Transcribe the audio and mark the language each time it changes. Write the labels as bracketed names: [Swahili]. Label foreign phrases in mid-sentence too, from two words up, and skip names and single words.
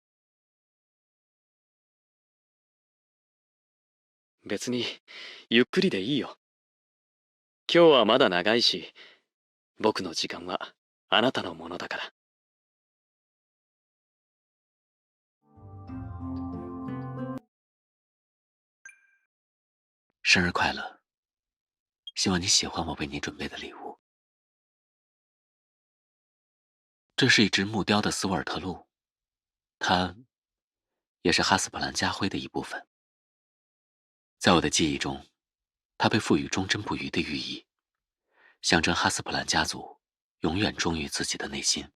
[Japanese] 別に、ゆっくりでいいよ。今日はまだ長いし、僕の時間はあなたのものだから。 [Chinese] 生日快乐！希望你喜欢我为你准备的礼物。这是一只木雕的斯沃尔特鹿，它也是哈斯普兰家徽的一部分。在我的记忆中，它被赋予忠贞不渝的寓意，象征哈斯普兰家族永远忠于自己的内心。